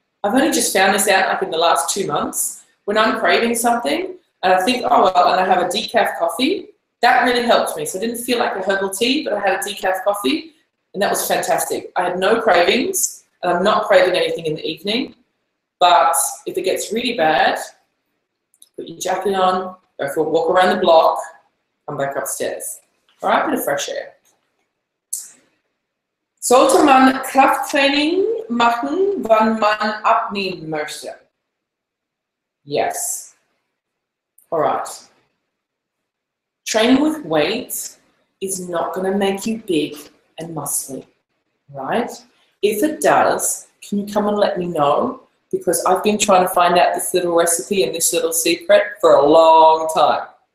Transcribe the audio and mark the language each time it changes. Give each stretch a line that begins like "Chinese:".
English: I've only just found this out like in the last 2 months. When I'm craving something and I think, oh well, and I have a decaf coffee, that really helped me. So I didn't feel like a herbal tea, but I had a decaf coffee and that was fantastic. I had no cravings and I'm not craving anything in the evening. But if it gets really bad, put your jacket on, go for a walk around the block, come back upstairs. All right, bit of fresh air.
German: Sollte man Krafttraining machen, wann man abnehmen möchte?
English: Yes. All right. Training with weight is not going to make you big and muscly, right? If it does, can you come and let me know? Because I've been trying to find out this little recipe and this little secret for a long time.